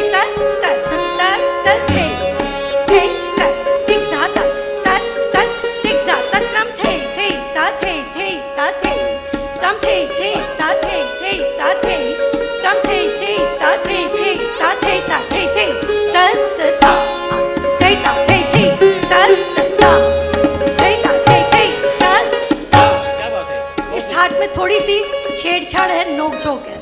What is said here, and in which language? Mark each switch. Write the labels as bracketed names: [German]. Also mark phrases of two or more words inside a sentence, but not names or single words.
[Hindi] त त त त थे थे त टिक ता त त त टिक ता त त्रम थे ता थे ता थे त्रम थे ता थे ता थे त्रम थे ता थे ता थे ता थे त त ता थे ता थे त त ता थे ता थे त ता। क्या बात है, इस थाट में थोड़ी सी छेड़छाड़ है, नोक झोंक है।